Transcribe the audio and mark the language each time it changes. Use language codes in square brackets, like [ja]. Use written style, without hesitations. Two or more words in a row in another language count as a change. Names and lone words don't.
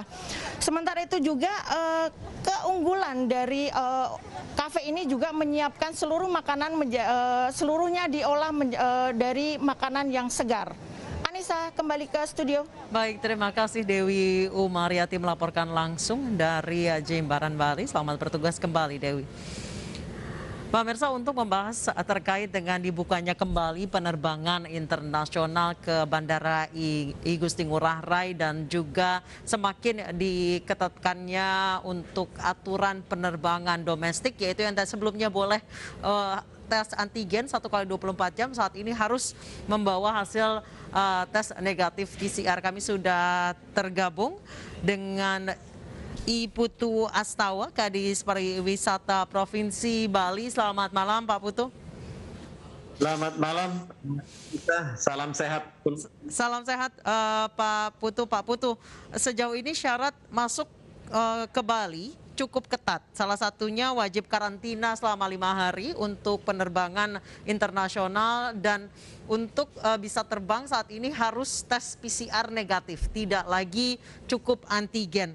[id] Sementara itu juga keunggulan dari kafe ini juga menyiapkan seluruh makanan seluruhnya diolah dari makanan yang segar. Anissa, kembali ke studio. Baik, terima kasih Dewi Umariati melaporkan langsung dari Jimbaran, Bali. Selamat bertugas kembali, Dewi. Pemirsa, untuk membahas terkait dengan dibukanya kembali penerbangan internasional ke Bandara I Gusti Ngurah Rai dan juga semakin diketatkannya untuk aturan penerbangan domestik, yaitu yang sebelumnya boleh tes antigen 1 kali 24 jam, saat ini harus membawa hasil tes negatif PCR. Kami sudah tergabung dengan I Putu Astawa, Kadis Pariwisata Provinsi Bali. Selamat malam, Pak Putu. Selamat malam, salam sehat. Salam sehat, Pak Putu. Pak Putu, sejauh ini syarat masuk ke Bali cukup ketat. Salah satunya wajib karantina selama 5 hari untuk penerbangan internasional, dan untuk bisa terbang saat ini harus tes PCR negatif, tidak lagi cukup antigen.